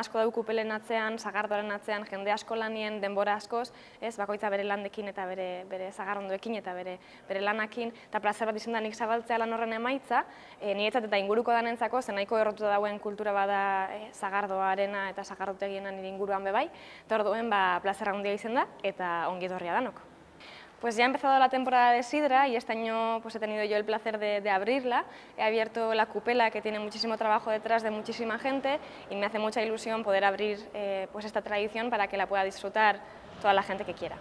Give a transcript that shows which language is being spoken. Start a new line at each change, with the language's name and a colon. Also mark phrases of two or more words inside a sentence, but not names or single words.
Basque: asko dau kupelen atzean, sagardoaren atzean, jende asko lanien, denbora askoz, ez, bakoitza bere landekin eta bere sagarrondoekin eta bere lanakin, eta plazer bat izan da nik zabaltzea lan horren emaitza, niretzat eta inguruko danentzako, ze nahiko errotuta dauen kultura bada sagardoarena eta sagardotegiena nire inguruan bebai, eta orduen plazer handia izan da, eta ongi etorria danok.
Spanish: Pues ya ha empezado la temporada de sidra y este año pues he tenido yo el placer de abrirla. He abierto la cupela, que tiene muchísimo trabajo detrás de muchísima gente, y me hace mucha ilusión poder abrir pues esta tradición para que la pueda disfrutar toda la gente que quiera.